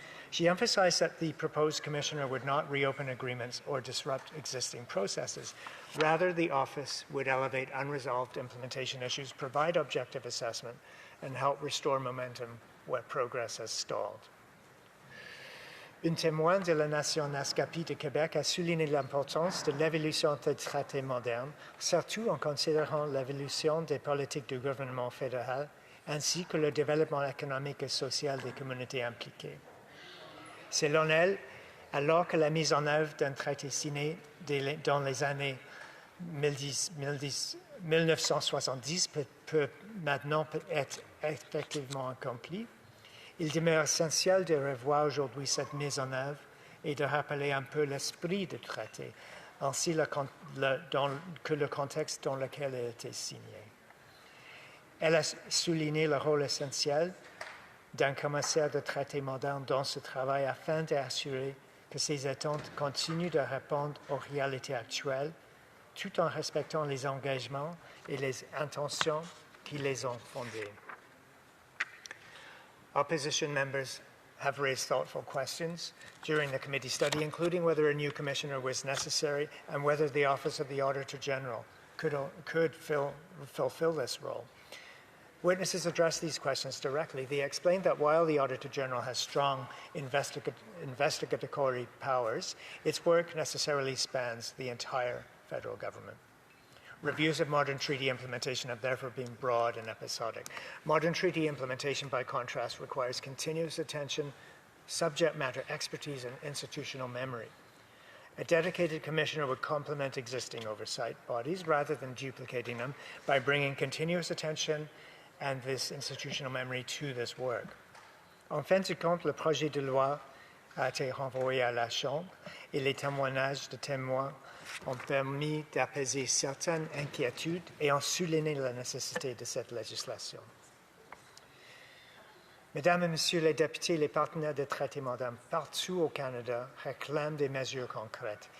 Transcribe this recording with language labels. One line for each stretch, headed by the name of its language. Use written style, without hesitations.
English: She emphasized that the proposed commissioner would not reopen agreements or disrupt existing processes. Rather, the office would elevate unresolved implementation issues, provide objective assessment, and help restore momentum where progress has stalled.
French: Une témoin de la nation Naskapi de Québec a souligné l'importance de l'évolution des traités modernes, surtout en considérant l'évolution des politiques du gouvernement fédéral, ainsi que le développement économique et social des communautés impliquées. Selon elle, alors que la mise en œuvre d'un traité signé dans les années 1970 peut maintenant être effectivement accomplie, il demeure essentiel de revoir aujourd'hui cette mise en œuvre et de rappeler un peu l'esprit du traité, ainsi que le contexte dans lequel il a été signé. Elle a souligné le rôle essentiel d'un commissaire de traité moderne dans ce travail afin d'assurer que ces attentes continuent de répondre aux réalités actuelles tout en respectant les engagements et les intentions qui les ont fondés.
English: Opposition members have raised thoughtful questions during the committee study, including whether a new commissioner was necessary and whether the Office of the Auditor General could fulfill this role. Witnesses addressed these questions directly. They explained that while the Auditor General has strong investigatory powers, its work necessarily spans the entire federal government. Reviews of modern treaty implementation have therefore been broad and episodic. Modern treaty implementation, by contrast, requires continuous attention, subject matter expertise, and institutional memory. A dedicated commissioner would complement existing oversight bodies rather than duplicating them by bringing continuous attention and this institutional memory to this work.
French: En fin de compte, le projet de loi a été renvoyé à la Chambre et les témoignages de témoins ont permis d'apaiser certaines inquiétudes et ont souligné la nécessité de cette législation. Mesdames et Messieurs les députés, les partenaires des traités modernes partout au Canada réclament des mesures concrètes.